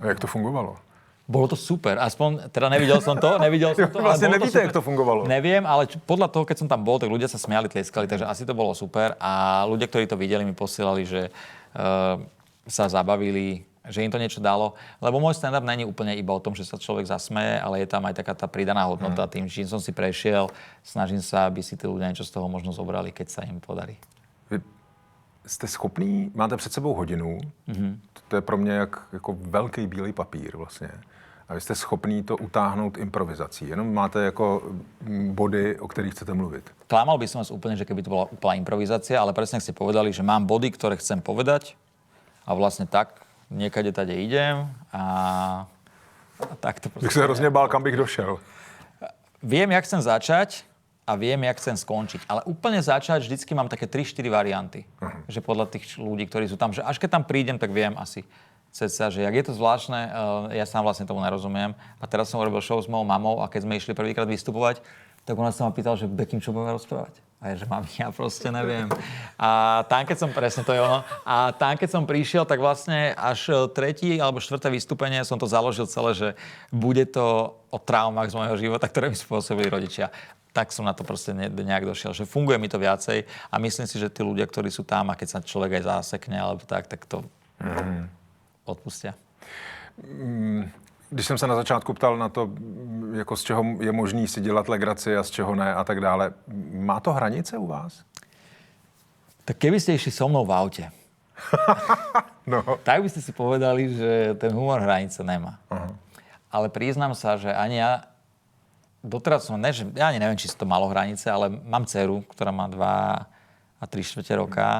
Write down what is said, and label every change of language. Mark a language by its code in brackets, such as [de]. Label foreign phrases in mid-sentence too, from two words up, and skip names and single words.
[cs] A jak to fungovalo? [sk] Bolo to super, aspoň, teda nevidel som to. [cs] Vlastne nevíte, jak to fungovalo. [sk] Neviem, ale podľa toho, keď som tam bol, tak ľudia sa smiali, tlieskali, takže asi to bolo super. A ľudia, ktorí to videli, mi posielali, že sa zabavili, že im to niečo dalo. Lebo môj stand-up není úplne iba o tom, že sa človek zasmeje, ale je tam aj taká tá pridaná hodnota. Tým, čím som si prešiel, snažím sa, aby si tí ľudia niečo z toho možno zobrali, keď sa im podarí. [cs] Vy jste schopný, máte před sebou hodinu, to je pro mě jako velký bílý papír vlastně. a vy jste schopný to utáhnout improvizací. Jenom máte jako body, o kterých chcete mluvit. [sk] Klamal by som vás úplne, že keby to bola úplná improvizácia, ale presne ste povedali, že mám body, ktoré chcem povedať a vlastne tak niekade tade idem a tak to [cs] Bych se hrozně bál, kam bych došel. [sk] Viem, jak chcem začať a viem, jak chcem skončiť. Ale úplne začať vždycky mám také 3-4 varianty. Že podľa tých ľudí, ktorí sú tam, že až keď tam prídem, tak viem asi cca, že jak je to zvláštne, ja sám vlastne tomu nerozumiem. A teraz som urobil show s mojou mamou a keď sme išli prvýkrát vystupovať, tak ona sa ma pýtala, že Bekim, čo budeme rozprávať? A ja, že mami, ja proste neviem. A tam, keď som, presne to je ono, a tam, keď som prišiel, tak vlastne až 3. alebo 4. vystúpenie som to založil celé, že bude to o traumách z môjho života, ktoré mi spôsobili rodičia. Tak som na to proste nejak došiel, že funguje mi to viacej a myslím si, že tí ľudia, ktorí sú tam a keď sa človek aj zásekne alebo tak to odpustia. [cs] Když jsem se na začátku ptal na to, jako z čeho je možný si dělat legraci a z čeho ne a tak dále, má to hranice u vás? [sk] Tak keby ste išli so mnou v aute, [cs] No. [sk] tak by ste si povedali, že ten humor hranice nemá. Uh-huh. Ale priznám sa, že ani ja doteraz som, ja ani neviem, či to malo hranice, ale mám dceru, ktorá má 2 a 3/4 roka.